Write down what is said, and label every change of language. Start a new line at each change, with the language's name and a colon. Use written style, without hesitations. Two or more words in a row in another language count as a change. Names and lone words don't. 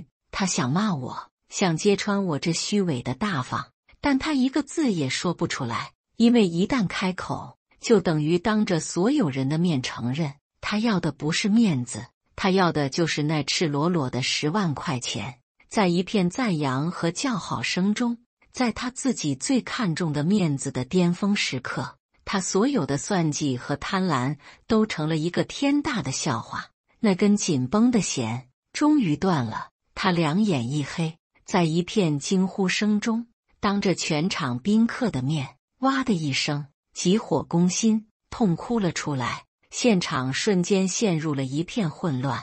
Chinese: 她想罵我，想揭穿我這虛偽的大方，但她一個字也說不出來，因為一旦開口，就等於當着所有人的面承認，她要的不是面子，她要的就是那赤裸裸的10萬塊錢。在一片讚揚和叫好聲中，在她自己最看重的面子的巔峰時刻，她所有的算計和貪婪都成了一個天大的笑話。那根緊繃的弦終於斷了，她兩眼一黑，在一片驚呼聲中，當着全場賓客的面，哇的一聲，急火攻心，痛哭了出來。現場瞬間陷入了一片混亂。